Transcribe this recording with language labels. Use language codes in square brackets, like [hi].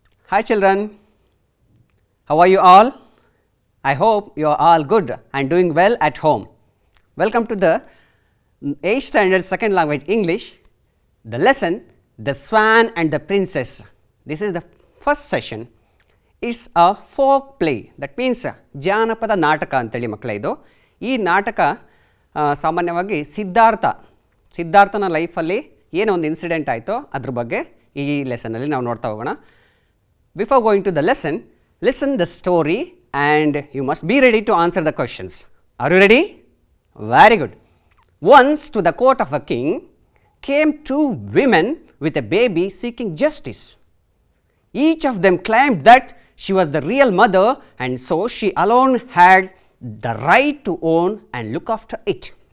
[en] Hi children, how are you all? I hope you are all good and doing well at home. Welcome to the 8th standard second language English, the lesson The Swan and the Princess. This is the first session. It's a folk play, that means [kn] ಜಾನಪದ ನಾಟಕ ಅಂತೇಳಿ ಮಕ್ಕಳ ಇದು. ಈ ನಾಟಕ ಸಾಮಾನ್ಯವಾಗಿ ಸಿದ್ಧಾರ್ಥನ ಲೈಫಲ್ಲಿ ಏನೋ ಒಂದು ಇನ್ಸಿಡೆಂಟ್ ಆಯಿತು ಅದ್ರ ಬಗ್ಗೆ ಈ ಲೆಸನಲ್ಲಿ ನಾವು ನೋಡ್ತಾ ಹೋಗೋಣ. [en] Before going to the lesson, listen the story and you must be ready to answer the questions. Are you ready? Very good. Once to the court of a king came two women with a baby seeking justice. Each of them claimed that she was the real mother and so she alone had the right to own and look after it.